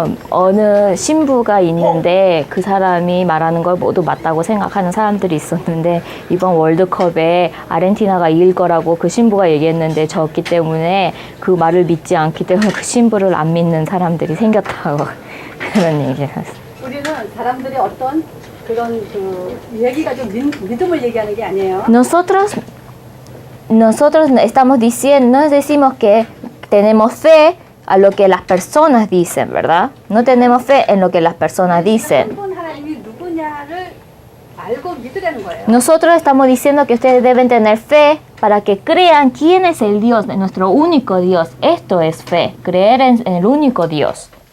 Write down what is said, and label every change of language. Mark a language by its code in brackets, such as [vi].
[ko] 어느 신부가 있는데 그 사람이 말하는 걸 모두 맞다고 생각하는 사람들이 있었는데 이번 월드컵에 아르헨티나가 이길 거라고 그 신부가 얘기했는데 졌기 때문에 그 말을 믿지 않기 때문에 그 신부를 안 믿는 사람들이 생겼다고 그런 얘기를 했어요. 우리는 사람들이 어떤 그런 그 얘기가 좀 믿음을 얘기하는 게 아니에요. [es] Nosotros estamos diciendo, no decimos que tenemos fe a lo que las personas dicen, ¿verdad? No tenemos fe en lo que las personas dicen. [ko] 한 하나님이 누구냐를 알고 믿으라는 거예요. [es] Nosotros estamos diciendo que ustedes deben tener fe para que crean quién es el Dios, de nuestro único Dios. Esto es fe, creer en el único Dios.